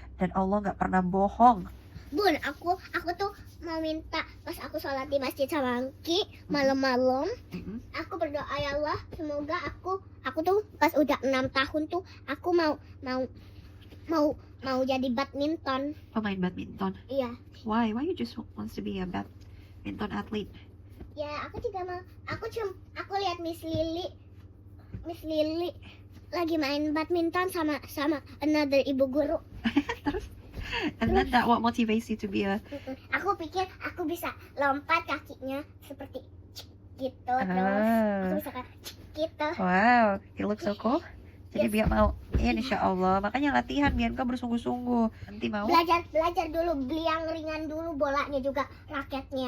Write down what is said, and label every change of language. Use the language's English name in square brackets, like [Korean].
[Indonesian] Dan Allah gak pernah bohong. Bun, aku tuh mau minta pas aku sholat di masjid sama Angki malam-malam. Aku berdoa ya Allah, semoga aku tuh pas udah 6 tahun tuh aku mau jadi badminton. Pemain badminton? Iya. [English] Why you just wants to be a badminton athlete? [Indonesian] Ya, aku juga mau. Aku lihat Miss Lily lagi main badminton sama [English] another ibu guru. [Indonesian] Terus? [English] And then that what motivates you to be a... [Indonesian] Aku pikir aku bisa lompat kakinya seperti gitu, terus aku bisa gitu. [English] Wow, it looks so cool. [Indonesian] Jadi Biar mau, insya Allah. Makanya latihan Bianca bersungguh-sungguh. Nanti mau belajar dulu, beli yang ringan dulu, bolanya juga, raketnya.